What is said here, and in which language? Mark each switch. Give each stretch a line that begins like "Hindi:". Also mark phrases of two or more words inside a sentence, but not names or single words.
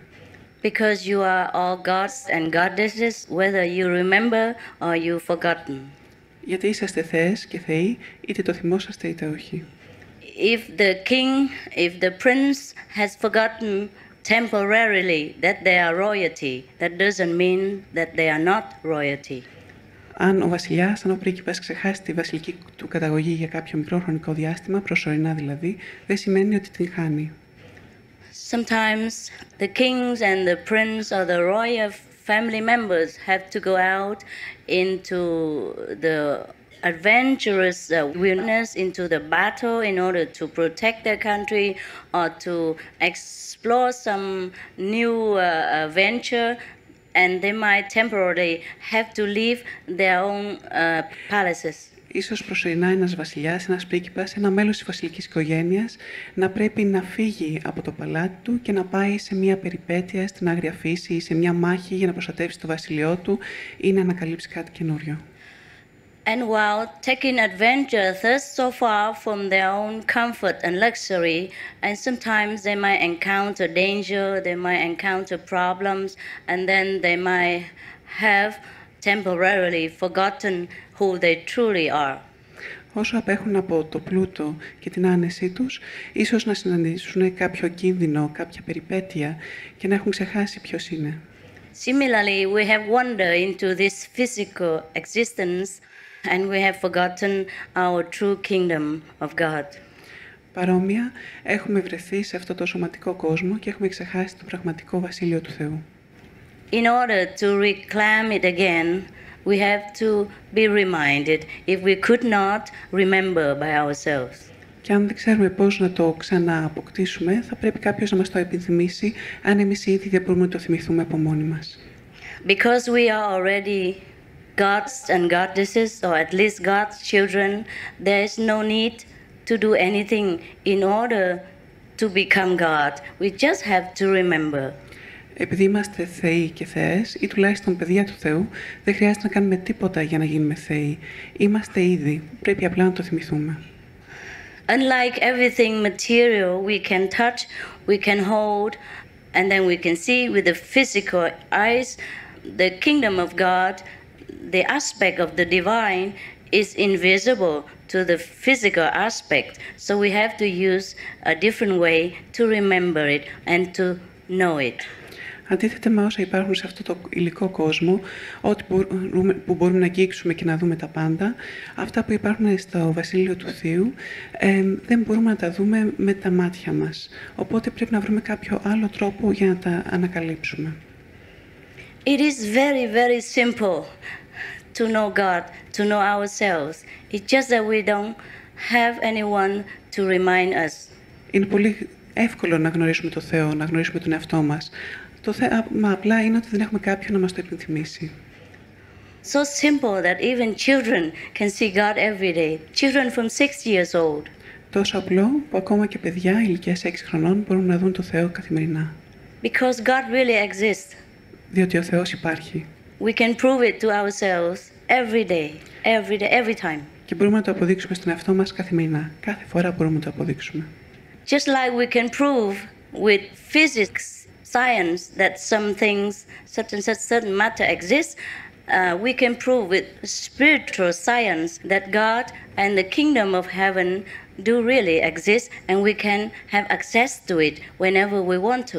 English: Because you are all gods and goddesses, whether you remember or you've forgotten.
Greek: Γιατί είσαστε θεές και θεοί, είτε το θυμόσαστε είτε όχι.
English: If the king, if the prince has forgotten temporarily that they are royalty, that doesn't mean that they are not royalty.
Greek: Αν ο βασιλιάς, αν ο πρίγκιπας ξεχάσει τη βασιλική του καταγωγή για κάποιο μικρό χρονικό διάστημα, προσωρινά δηλαδή, δεν σημαίνει ότι την χάνει.
English: Sometimes the kings and the prince or the royal family members have to go out into the adventurous willingness into the battle in order to protect their country or to explore some new venture, and they might temporarily have to leave their own palaces.
Greek: Ίσως προσωρινά ένας βασιλιάς, ένας πρίγκιπας, ένα μέλος της βασιλικής οικογένειας να πρέπει να φύγει από το παλάτι του και να πάει σε μια περιπέτεια στην άγρια φύση ή σε μια μάχη για να προστατεύσει το βασιλειό του ή να ανακαλύψει κάτι καινούριο.
English: And while taking adventure thus so far from their own comfort and luxury, and sometimes they might encounter danger, they might encounter problems, and then they might have temporarily forgotten who they truly are.
Greek: Όσο απέχουν από το πλούτο και την άνεσή τους, ίσως να συναντήσουν κάποιο κίνδυνο, κάποια περιπέτεια και να έχουν ξεχάσει ποιος είναι.
English: Similarly, we have wandered into this physical existence and we have forgotten our true kingdom of God.
Greek: Παρόμοια, έχουμε βρεθεί σε αυτό το σωματικό κόσμο και έχουμε ξεχάσει το πραγματικό βασίλειο του Θεού.
English: In order to reclaim it again, we have to be reminded if we could not remember by ourselves.
Greek: Και αν δεν ξέρουμε πώς να το ξανααποκτήσουμε, θα πρέπει κάποιος να μας το επιθυμήσει, αν εμείς ήδη δεν μπορούμε να το θυμηθούμε από μόνοι μας.
English: Because we are already gods and goddesses, or at least God's children, there is no need to do anything in order to become God. We just have to remember.
Greek: Επειδή είμαστε θεοί και θεές, ή τουλάχιστον παιδιά του Θεού, δεν χρειάζεται να κάνουμε τίποτα για να γίνουμε θεοί. Είμαστε ήδη, πρέπει απλά να το θυμηθούμε.
English: Unlike everything material we can touch, we can hold, and then we can see with the physical eyes, the kingdom of God, the aspect of the divine is invisible to the physical aspect. So we have to use a different way to remember it and to know it.
Greek: Αντίθετα με όσα υπάρχουν σε αυτό το υλικό κόσμο, ό,τι που μπορούμε να αγγίξουμε και να δούμε τα πάντα, αυτά που υπάρχουν στο Βασίλειο του Θείου, δεν μπορούμε να τα δούμε με τα μάτια μας. Οπότε πρέπει να βρούμε κάποιο άλλο τρόπο για να τα ανακαλύψουμε.
English: It is very, very simple to know God, to know ourselves. It's just that we don't have anyone to remind us.
Greek: Είναι πολύ εύκολο να γνωρίσουμε το Θεό, να γνωρίσουμε τον εαυτό μας. Το θέμα απλά είναι ότι δεν έχουμε κάποιον να μας το υπενθυμίσει.
English: So simple that even children can see God every day. Children from 6 years old.
Greek: Τόσο απλό που ακόμα και παιδιά ηλικίας 6 χρονών μπορούν να δουν το Θεό καθημερινά.
English: Because God really exists.
Greek: Διότι ο Θεός υπάρχει.
English: We can prove it to ourselves every day, every time.
Greek: Και μπορούμε να το αποδείξουμε στον εαυτό μας καθημερινά. Κάθε φορά μπορούμε να το αποδείξουμε.
English: Just like we can prove with physics, science that some things, such and such certain matter exists, we can prove with spiritual science that God and the kingdom of heaven do really exist, and we can have access to it whenever we want to.